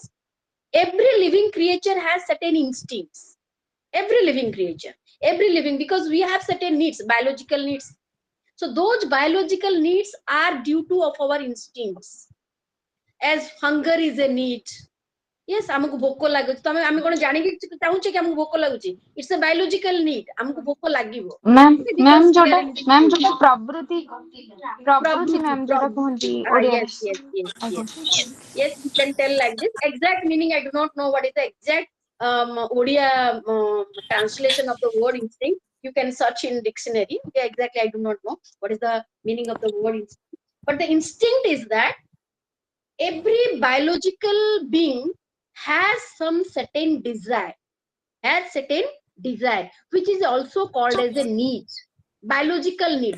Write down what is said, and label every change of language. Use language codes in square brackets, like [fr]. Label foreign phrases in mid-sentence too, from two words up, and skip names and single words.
[en] Every living creature has certain instincts. Every living creature, every living, because we have certain needs, biological needs. So those biological needs are due to of our instincts. As hunger is a need. Yes, [or] ଆମକୁ ଭୋକ ଲାଗୁଛି, ତମେ ଆମେ କଣ ଜାଣିକି ଚାହୁଁଛେ କି ଆମକୁ ଭୋକ ଲାଗୁଛି? [en] It's a biological need. [or] ଆମକୁ ଭୋକ ଲାଗିବ. ମ୍ୟାମ୍ ଯୋଉଟା ପ୍ରବୃତ୍ତି ମ୍ୟାମ୍ ଯୋଉଟା କୁହନ୍ତି ଓଡ଼ିଆରେ। [en] Yes, you can tell like this. Exact meaning I do not know what is the exact Odia translation of the word instinct. You can search in dictionary. Okay, exactly, I do not know what is the meaning of the word instinct. But the instinct is that every biological being has some certain desire, which is also called as a need, biological need.